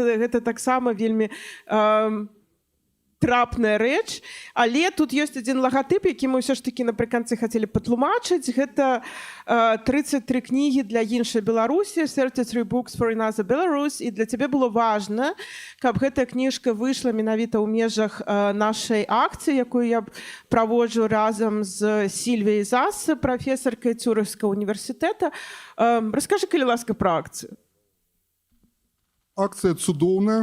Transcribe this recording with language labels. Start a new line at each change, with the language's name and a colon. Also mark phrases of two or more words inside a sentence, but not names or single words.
Belarusian: Гэта таксама вельмі трапная рэч, але тут ёсць адзін лагатып, які мы ўсё ж такі напрыканцы хацелі патлумачыць. Гэта 33 кнігі для іншай Беларусі, 33 books for another Belarus, і для цябе было важна, каб гэтая кніжка выйшла менавіта ў межах нашай акцыі, якую я праводжу разам з Сільвіяй Зас, прафесаркай Цюрыхскага універсітэта. Раскажы, калі ласка, пра акцыю. Акцыя цудоўная.